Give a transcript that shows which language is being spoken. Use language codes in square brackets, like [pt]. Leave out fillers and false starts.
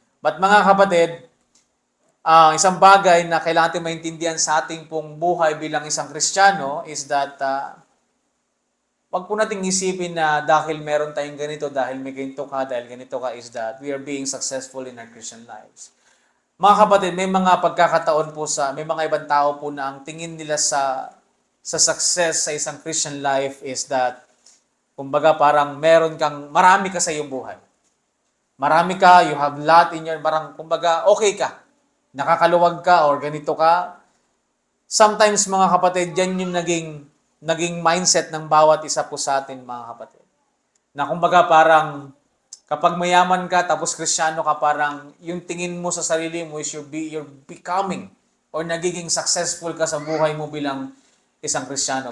[tl] But mga kapatid, isang bagay na kailangan natin maintindihan sa ating pong buhay bilang isang Kristiyano [en] is that wag po nating isipin na dahil meron tayong ganito, dahil may ganito ka, dahil ganito ka, is that we are being successful in our Christian lives. [tl] Mga kapatid, may mga pagkakataon po may mga ibang tao po na ang tingin nila sa success sa isang Christian life is that, kumbaga parang marami ka sa iyong buhay. Marami ka, [en] you have lot in your, [tl] parang kumbaga okay ka. Nakakaluwag ka or ganito ka. Sometimes mga kapatid, yan yung naging mindset ng bawat isa po sa atin mga kapatid. Na kumbaga parang kapag mayaman ka tapos Kristiyano ka, parang yung tingin mo sa sarili mo is [en] you're becoming [tl] or nagiging successful ka sa buhay mo bilang isang Kristiyano.